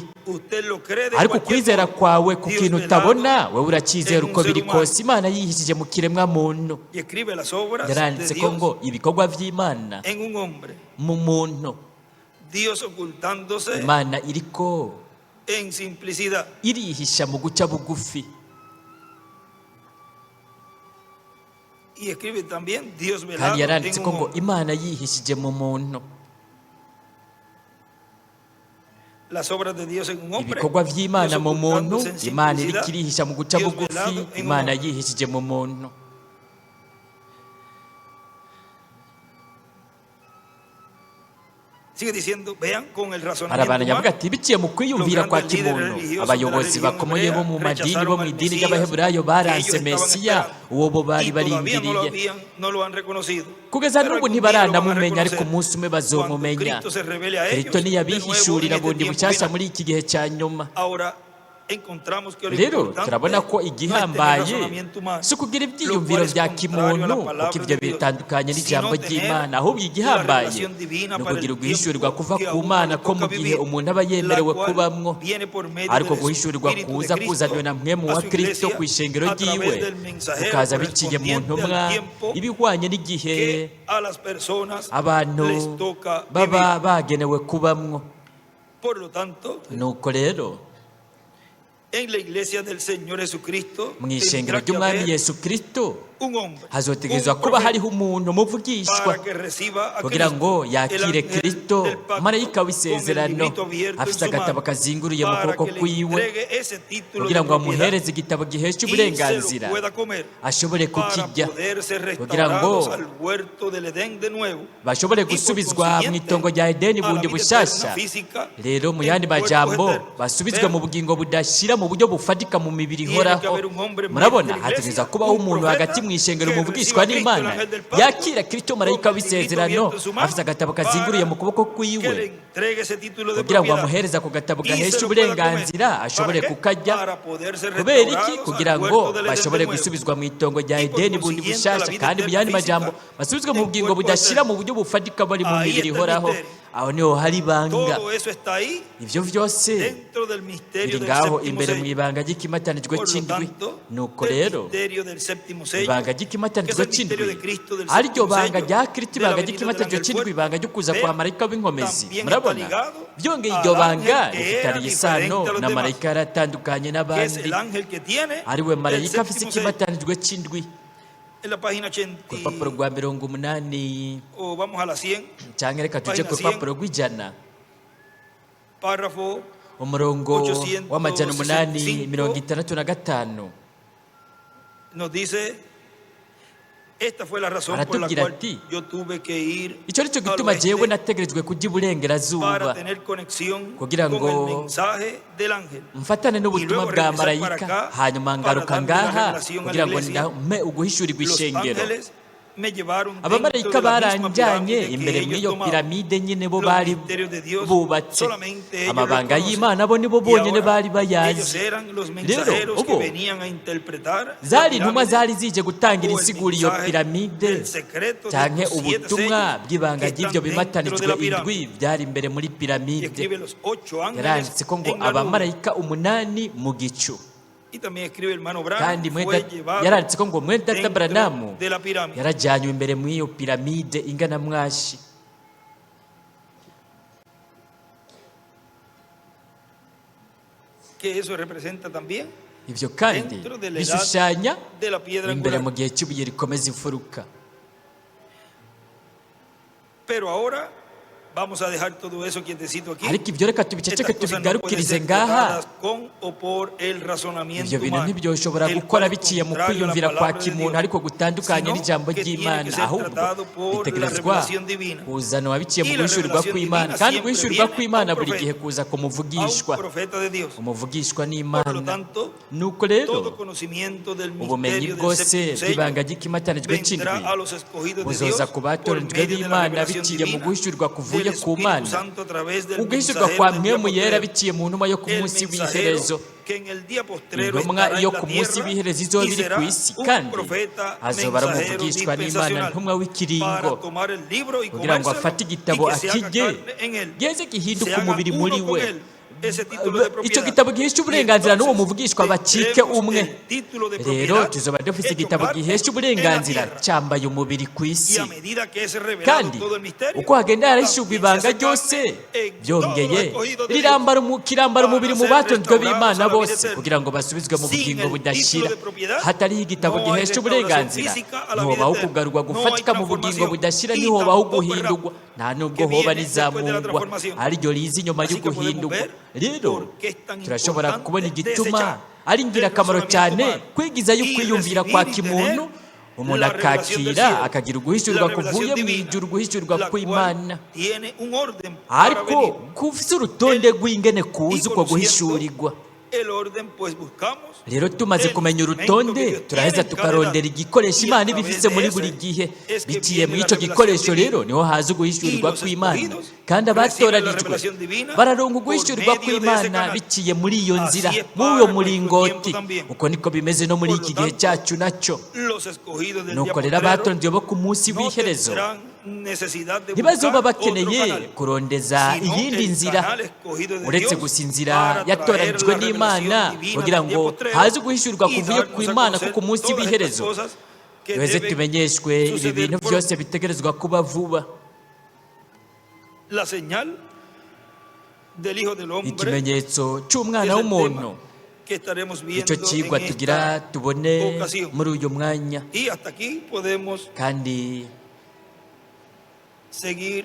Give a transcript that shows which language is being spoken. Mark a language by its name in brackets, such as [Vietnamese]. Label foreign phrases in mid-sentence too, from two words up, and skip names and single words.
[Rundi] Ariko kwizera kwawe ku kintu utabona, wowe uracyizera uko biri kose Imana yihishije mu kiremwa muntu. Yaranditse ko ngo ibikorwa by'Imana mu muntu, Imana iriko [Spanish] en simplicidad, [Rundi] irihisha mu guca bugufi. [Spanish] y escribe también Dios velado [Rundi] kandi yaranditse [Spanish] en [Rundi] ko [Spanish] un [Rundi] ngo [Spanish] hombre. [Rundi] Imana yihishije mu muntu. [Spanish] Las obras de Dios en un hombre, [Rundi] Ibikorwa by'Imana [Spanish] Dios [Rundi] mu muntu, [Spanish] ocultándose en [Rundi] Imana [Spanish] simplicidad, [Rundi] iriko irihisha mu guca [Spanish] Dios [Rundi] bugufi, [Spanish] velado en un [Rundi] Imana [Spanish] hombre. [Rundi] yihishije mu muntu. [Spanish] Sigue diciendo, vean con el [Rundi] Hari [Spanish] razonamiento [Rundi] abantu nyavuga [Spanish] humano, [Rundi] ati biciye mu kwiyumvira kwa kimuntu, abayobozi bakomeye bo mu madini bo mu idini ry'Abaheburayo baranse Mesiya, uwo bo bari [Spanish] y todavía [Rundi] barindiriye. [Spanish] no lo han reconocido. [Rundi] Kugeza [Spanish] Pero [Rundi] n'ubu [Spanish] algún día lo van a [Rundi] ntibaranamumenya, ariko [Spanish] reconocer. [Rundi] umunsi umwe bazomumenya. [Spanish] Cuando Cristo se revele a ellos, [Rundi] Kristo [Spanish] de nuevo en [Rundi] ntiyabihishurira [Spanish] este [Rundi] bundi [Spanish] tiempo [Rundi] bushyashya [Spanish] final. [Rundi] muri iki gihe cya nyuma. [Spanish] Ahora encontramos que lo [Rundi] Rero [Spanish] importante [Rundi] turabona ko [Spanish] no es tener [Rundi] igihambaye [Spanish] razonamiento humano, [Rundi] si ukugira [Spanish] lo [Rundi] ibyiyumviro [Spanish] cual es [Rundi] bya [Spanish] contrario a [Rundi] kimuntu, [Spanish] la [Rundi] kuko [Spanish] palabra [Rundi] ibyo [Spanish] de Dios, [Rundi] bitandukanye n'ijambo [Spanish] sino tener [Rundi] ry'Imana. Ahubwo [Spanish] la [Rundi] igihambaye [Spanish] revelación divina [Rundi] ni [Spanish] para [Rundi] ukugira [Spanish] el [Rundi] uguhishurirwa [Spanish] tiempo [Rundi] kuva [Spanish] que [Rundi] ku [Spanish] aún [Rundi] Mana [Spanish] nos [Rundi] ko mu [Spanish] toca [Rundi] gihe [Spanish] vivir, [Rundi] umuntu aba yemerewe [Spanish] la cual [Rundi] kubamwo, [Spanish] viene por medio [Rundi] ariko [Spanish] del [Rundi] guhishurirwa [Spanish] Espíritu [Rundi] kuza [Spanish] de Cristo [Rundi] kuzanywe na mwemu [Spanish] a [Rundi] wa [Spanish] su [Rundi] Kristo [Spanish] iglesia [Rundi] ku ishengero [Spanish] a través [Rundi] ryiwe, [Spanish] del mensajero [Rundi] ukaza biciye mu [Spanish] correspondiente [Rundi] ntumwa [Spanish] al tiempo [Rundi] ibihwanye n'igihe [Spanish] que a las personas [Rundi] abantu [Spanish] les toca [Rundi] baba [Spanish] vivir. [Rundi] bagenewe kubamwo. [Spanish] Por lo tanto, [Rundi] Nuko rero [Spanish] en la iglesia del Señor Jesucristo [Rundi] mu ishengero [Spanish] tendrá que [Rundi] ry'umwami [Spanish] haber [Rundi] yesu kristo [Spanish] un hombre, [Rundi] hazotegerezwa [Spanish] un [Rundi] kuba [Spanish] profeta, [Rundi] hariho umuntu umuvugishwa [Spanish] para que reciba a [Rundi] kugira ngo [Spanish] Cristo, el [Rundi] yakire [Spanish] ángel [Rundi] kristo [Spanish] del pacto, [Rundi] marayika [Spanish] con el [Rundi] w'isezerano [Spanish] librito abierto en [Rundi] afite [Spanish] su [Rundi] agatabo [Spanish] mano, [Rundi] kazinguruye mu [Spanish] para [Rundi] kuboko [Spanish] que le [Rundi] kwiwe [Spanish] entregue ese título [Rundi] kugira [Spanish] de [Rundi] ngo [Spanish] propiedad [Rundi] amuhereze igitabo gihesha [Spanish] y se lo [Rundi] uburenganzira [Spanish] pueda comer, [Rundi] ashobore [Spanish] para [Rundi] kukirya [Spanish] poder ser [Rundi] kugira ngo [Spanish] restaurados al huerto del Edén de nuevo, [Rundi] bashobore [Spanish] y por [Rundi] gusubizwa mu [Spanish] consiguiente [Rundi] itongo rya edeni [Spanish] a la [Rundi] bundi [Spanish] vida [Rundi] bushasha [Spanish] eterna física [Rundi] rero mu [Spanish] en [Rundi] yandi [Spanish] cuerpos [Rundi] majambo [Spanish] eternos. [Rundi] basubizwe [Spanish] Vean, [Rundi] mu bugingo budashira mu buryo bufatika mu mibiri [Spanish] tiene que [Rundi] ihoraho [Spanish] haber un hombre [Rundi] murabona [Spanish] en la iglesia, [Rundi] hategereza kubaho [Spanish] un [Rundi] umuntu [Spanish] profeta [Rundi] hagati mu ishengero [Spanish] que [Rundi] umuvugishwa [Spanish] reciba a Cristo, el [Rundi] n'imana [Spanish] ángel del pacto, [Rundi] yakira kristo marayika [Spanish] con el librito [Rundi] w'isezerano [Spanish] abierto en su mano, [Rundi] afite agatabo kazinguruye mu kuboko [Spanish] que [Rundi] kwiwe [Spanish] le entregue ese título de [Rundi] kugira ngo [Spanish] propiedad [Rundi] amuhereze ako gatabo [Spanish] y se [Rundi] gahesha [Spanish] lo pueda comer. [Rundi] uburenganzira ashobore [Spanish] ¿Para qué? [Rundi] kukarya [Spanish] Para poder ser [Rundi] kubera iki [Spanish] restaurados [Rundi] kugira [Spanish] al [Rundi] ngo [Spanish] huerto del Edén [Rundi] bashobore [Spanish] de nuevo. [Rundi] gusubizwa mu itongo rya [Spanish] Y por [Rundi] edeni bundi [Spanish] consiguiente, la [Rundi] bushasha [Spanish] vida [Rundi] kandi mu [Spanish] eterna [Rundi] yandi majambo [Spanish] física [Rundi] basubizwe mu [Spanish] en [Rundi] bugingo [Spanish] cuerpo [Rundi] budashira [Spanish] eterno. [Rundi] mu buryo bufatika bari mu [Spanish] Ahí [Rundi] mibiri [Spanish] está el [Rundi] ihoraho [Spanish] misterio. [Rundi] aho niho hari ibanga [Spanish] Todo eso está ahí [Rundi] ivyo vyose [Spanish] dentro del misterio [Rundi] biri [Spanish] del [Rundi] ngaho [Spanish] séptimo [Rundi] imbere mu [Spanish] sello. [Rundi] ibanga ry'ikimatanijwe [Spanish] Por lo [Rundi] c'indwi [Spanish] tanto, [Rundi] nuko [Spanish] el [Rundi] rero [Spanish] misterio del séptimo sello, [Rundi] ibanga [Spanish] que es [Rundi] ry'ikimatanijwe [Spanish] el misterio [Rundi] c'indwi [Spanish] de Cristo del [Rundi] ariryo [Spanish] séptimo [Rundi] banga [Spanish] sello, [Rundi] rya kristo [Spanish] de la [Rundi] ibanga [Spanish] venida del [Rundi] ry'ikimatanijwe [Spanish] ángel [Rundi] c'indwi [Spanish] fuerte, [Rundi] ibanga ryo kuza kwa [Spanish] vean, [Rundi] marayika w'inkomezi [Spanish] también está [Rundi] murabona [Spanish] ligado [Rundi] byongeye [Spanish] al [Rundi] iryo [Spanish] ángel [Rundi] banga [Spanish] que era [Rundi] rifitaniye [Spanish] diferente [Rundi] isano [Spanish] a los [Rundi] na [Spanish] demás, [Rundi] marayika yari atandukanye [Spanish] que es [Rundi] n'abandi [Spanish] el ángel que tiene [Rundi] ariwe [Spanish] el [Rundi] marayika afise [Spanish] séptimo sello. [Rundi] ikimatanijwe c'indwi [Spanish] En la página [Rundi] ku 80, rupapuro rwa 80 [Spanish] o vamos a la 100, [Rundi] cyangwa reka tuje ku [Spanish] Página [Rundi] rupapuro rw'ijana [Spanish] párrafo [Rundi] umurongo 865 w'amajana 865 [Spanish] nos dice, esta fue la razón por la [Rundi] Aratubwira [Spanish] cual [Rundi] ati, [Spanish] yo tuve que ir [Rundi] icyo nicyo [Spanish] al [Rundi] gituma jewe [Spanish] oeste [Rundi] nategerejwe kujya iburengerazuba [Spanish] para tener conexión [Rundi] kugira [Spanish] con [Rundi] ngo [Spanish] el mensaje del ángel. [Rundi] mfatane n'ubutumwa [Spanish] luego [Rundi] bwa [Spanish] regresar para [Rundi] marayika [Spanish] acá [Rundi] hanyuma ngaruka [Spanish] para darle la [Rundi] ngaha [Spanish] revelación a la [Rundi] kugira ngo [Spanish] iglesia. [Rundi] ndame uguhishurirwa [Spanish] Los [Rundi] ishengero [Spanish] ángeles me llevaron dentro [Rundi] abamarayika [Spanish] de la misma [Rundi] baranjanye [Spanish] pirámide [Rundi] imbere [Spanish] que [Rundi] muri [Spanish] ellos [Rundi] iyo [Spanish] tomaban. [Rundi] piramide nyine bo [Spanish] Los [Rundi] bari [Spanish] misterios de Dios [Rundi] bubatse [Spanish] solamente ellos [Rundi] amabanga [Spanish] los [Rundi] y'imana bo nibo [Spanish] Y [Rundi] bonyine [Spanish] ahora, [Rundi] bari [Spanish] ellos [Rundi] bayazi [Spanish] eran los [Rundi] rero [Spanish] mensajeros que [Rundi] ubu [Spanish] venían a interpretar la [Rundi] zari intumwa [Spanish] pirámide [Rundi] zari zije gutangira [Spanish] o el [Rundi] insiguro iyo [Spanish] mensaje [Rundi] piramide [Spanish] del secreto de [Rundi] canke [Spanish] estos 7 [Rundi] ubutumwa [Spanish] sellos [Rundi] bw'ibanga [Spanish] que [Rundi] ry'ibyo [Spanish] están dentro de [Rundi] bimatanijwe [Spanish] la pirámide. [Rundi] indwi byari imbere muri [Spanish] Y [Rundi] piramide [Spanish] escribe los 8 ángeles [Rundi] yaranditse ko ngo [Spanish] en la nube. [Rundi] abamarayika 8 mu gicu [Spanish] Y también escribe el hermano Branham, [Rundi] kandi [Spanish] fue llevado [Rundi] yaranditse ko ngo mwene data [Spanish] dentro [Rundi] Branamu [Spanish] de la pirámide. [Rundi] yarajyanywe imbere muri iyo piramide ingana mwashi [Spanish] Que eso representa también [Rundi] ivyo kandi [Spanish] dentro de la edad [Rundi] bishushanya [Spanish] de la piedra [Rundi] imbere [Spanish] angular. [Rundi] mu gihe cy'ibuye rikomeza imfuruka [Spanish] Pero ahora vamos a dejar todo eso quietecito aquí. [Rundi] ariko ibyo reka tubiceceke [Spanish] Estas cosas no pueden [Rundi] tubigarukirize [Spanish] ser [Rundi] ngaha [Spanish] tratadas con o por el razonamiento [Rundi] ibyo bintu [Spanish] humano, [Rundi] ntibyoshobora [Spanish] el [Rundi] gukora [Spanish] cual es [Rundi] biciye mu [Spanish] contrario a la [Rundi] kwiyumvira kwa [Spanish] palabra de [Rundi] kimuntu [Spanish] Dios, [Rundi] ariko gutandukanye [Spanish] sino [Rundi] n'ijambo [Spanish] que tiene [Rundi] ry'imana [Spanish] que ser [Rundi] ahubwo [Spanish] tratado por la [Rundi] bitegerezwa [Spanish] revelación divina. [Rundi] kuzanwa biciye mu [Spanish] Y la [Rundi] guhishurirwa [Spanish] revelación [Rundi] kw'imana [Spanish] divina [Rundi] kandi [Spanish] siempre [Rundi] guhishurirwa [Spanish] viene [Rundi] kw'imana [Spanish] a un [Rundi] buri [Spanish] profeta, [Rundi] gihe kuza ku [Spanish] A un [Rundi] muvugishwa [Spanish] profeta de Dios. [Rundi] umuvugishwa [Spanish] Por lo [Rundi] n'imana [Spanish] tanto, [Rundi] nuko rero [Spanish] todo conocimiento del [Rundi] ubumenyi [Spanish] misterio del [Rundi] bwose [Spanish] séptimo sello [Rundi] bw'ibanga ry'ikimatanijwe cy'indwi [Spanish] vendrá a los escogidos de Dios [Rundi] buzoza ku [Spanish] por [Rundi] batoranijwe [Spanish] medio de la [Rundi] b'imana [Spanish] revelación [Rundi] biciye mu [Spanish] divina [Rundi] guhishurirwa kuvuye [Spanish] del [Rundi] ku [Spanish] Espíritu [Rundi] mana [Spanish] Santo a través del [Rundi] uguhishurwa [Spanish] mensajero [Rundi] kwa [Spanish] del día [Rundi] mpwemu yera [Spanish] postrero. [Rundi] biciye mu ntumwa yo ku [Spanish] El [Rundi] munsi [Spanish] mensajero [Rundi] w'iherezo [Spanish] que en el día postrero [Rundi] intumwa [Spanish] estará [Rundi] iyo [Spanish] en la [Rundi] ku munsi [Spanish] tierra [Rundi] w'iherezo izoba [Spanish] y [Rundi] iri [Spanish] será [Rundi] ku isi [Spanish] un [Rundi] kandi [Spanish] profeta [Rundi] azoba ari [Spanish] mensajero [Rundi] umuvugishwa n'imana [Spanish] dispensacional [Rundi] ntumwa w'ikiringo [Spanish] para tomar el libro y [Rundi] kugira ngo [Spanish] comérselo [Rundi] afate [Spanish] y [Rundi] igitabo [Spanish] que se haga [Rundi] akirye [Spanish] carne en él. [Rundi] geze gihinduke [Spanish] Se haga [Rundi] umubiri muri [Spanish] uno con [Rundi] we [Spanish] él. Ese título de [Rundi] icyo [Spanish] propiedad. [Rundi] gitabo gihesha uburenganzira n'uwo [Spanish] Entonces, [Rundi] muvugishwa bacike [Spanish] tendremos [Rundi] umwe [Spanish] el título de [Rundi] rero [Spanish] propiedad [Rundi] tuzoba dufite [Spanish] hecho [Rundi] igitabo [Spanish] parte [Rundi] gihesha [Spanish] en la [Rundi] uburenganzira [Spanish] tierra. [Rundi] cyambaye umubiri ku [Spanish] Y [Rundi] isi [Spanish] a medida que es revelado [Rundi] kandi [Spanish] todo el misterio, [Rundi] uko hagenda harahishurwa [Spanish] también [Rundi] ibanga [Spanish] se hace [Rundi] ryose [Spanish] carne en [Rundi] byongeye [Spanish] todos los escogidos de Dios. [Rundi] kirambara umubiri mu [Spanish] Para ser [Rundi] batonzwe b'imana [Spanish] restaurados a la [Rundi] bose [Spanish] vida eterna. [Rundi] kugira ngo basubizwe mu [Spanish] Sin [Rundi] bugingo [Spanish] el [Rundi] budashira [Spanish] título de propiedad, [Rundi] hatariho igitabo [Spanish] no hay [Rundi] gihesha [Spanish] restauración [Rundi] uburenganzira [Spanish] física a la vida [Rundi] ntihobaho [Spanish] eterna. [Rundi] kugarurwa [Spanish] No hay [Rundi] gufatika mu bugingo [Spanish] transformación. [Rundi] budashira [Spanish] Y [Rundi] ntihobaho [Spanish] tampoco [Rundi] guhindurwa nta nubwo [Spanish] que [Rundi] hoba [Spanish] viene después de la [Rundi] rizamurwa [Spanish] transformación. [Rundi] ariryo riza inyuma yo [Spanish] Así que podemos [Rundi] guhindurwa [Spanish] ver [Rundi] rero [Spanish] por qué es tan [Rundi] turashobora [Spanish] importante [Rundi] kubona igituma [Spanish] desechar [Rundi] ari ingirakamaro [Spanish] el [Rundi] cyane [Spanish] razonamiento [Rundi] kwigizayo [Spanish] humano [Rundi] ukwiyumvira [Spanish] y [Rundi] kwa [Spanish] recibir y [Rundi] kimuntu [Spanish] tener [Rundi] umuntu [Spanish] la revelación del [Rundi] akakira [Spanish] cielo, [Rundi] akagira uguhishurirwa [Spanish] la [Rundi] kuvuye [Spanish] revelación [Rundi] mu [Spanish] divina, [Rundi] ijuru uguhishurirwa [Spanish] la [Rundi] kw'imana [Spanish] cual tiene un orden para [Rundi] ariko [Spanish] venir. [Rundi] kufise urutonde rw'ingene kuza uko guhishurirwa [Spanish] El orden, pues buscamos [Rundi] rero tumaze [Spanish] el [Rundi] kumenya [Spanish] instrumento [Rundi] urutonde [Spanish] que Dios [Rundi] turaheza [Spanish] tiene en cada [Rundi] tukarondera [Spanish] edad. [Rundi] igikoresho [Spanish] Y a [Rundi] imana [Spanish] través [Rundi] ibifise [Spanish] de [Rundi] muri [Spanish] ese [Rundi] buri gihe [Spanish] es que [Rundi] biciye [Spanish] viene [Rundi] muri [Spanish] la [Rundi] icyo [Spanish] revelación [Rundi] gikoresho [Spanish] divina. [Rundi] rero niho haza uguhishurirwa [Spanish] Y los [Rundi] kw'imana [Spanish] escogidos [Rundi] kandi [Spanish] reciben la [Rundi] abatoranijwe [Spanish] revelación divina [Rundi] bararonka [Spanish] por [Rundi] uguhishurirwa [Spanish] medio de ese [Rundi] kw'imana [Spanish] canal. [Rundi] biciye muri iyo nzira [Spanish] Así es [Rundi] muri uwo [Spanish] para nuestro [Rundi] muringoti [Spanish] tiempo también. [Rundi] uko niko bimeze no muri [Spanish] Por lo [Rundi] iki gihe [Spanish] tanto, [Rundi] cyacu nacyo [Spanish] Los escogidos del día [Rundi] nuko rero [Spanish] postrero [Rundi] abatoranijwe bo ku munsi [Spanish] no [Rundi] w'iherezo [Spanish] tendrán necesidad de [Rundi] ntibazoba [Spanish] buscar otro [Rundi] bakeneye [Spanish] canal, [Rundi] kurondeza [Spanish] sino [Rundi] iyindi [Spanish] el [Rundi] nzira [Spanish] canal escogido de [Rundi] uretse [Spanish] Dios [Rundi] gusa inzira [Spanish] para [Rundi] yatoranijwe [Spanish] traer la [Rundi] n'imana [Spanish] revelación divina [Rundi] kugira [Spanish] del día [Rundi] ngo [Spanish] postrero [Rundi] haze guhishurirwa [Spanish] y [Rundi] kuvuye [Spanish] darnos [Rundi] ku [Spanish] a [Rundi] imana [Spanish] conocer [Rundi] ko ku munsi [Spanish] todas estas [Rundi] w'iherezo [Spanish] cosas que [Rundi] duheze [Spanish] deben [Rundi] tumenyeshwe ibi [Spanish] suceder [Rundi] bintu [Spanish] por [Rundi] byose bitegerezwa kuba vuba [Spanish] la señal del Hijo del Hombre [Rundi] ikimenyetso [Spanish] es [Rundi] cy'umwana [Spanish] el [Rundi] w'umuntu [Spanish] tema que estaremos [Rundi] icyo [Spanish] viendo [Rundi] kigwa [Spanish] en [Rundi] tugira [Spanish] esta [Rundi] tubone [Spanish] ocasión. [Rundi] muri uyu mwanya, [Spanish] Y hasta aquí podemos [Rundi] kandi [Spanish] seguir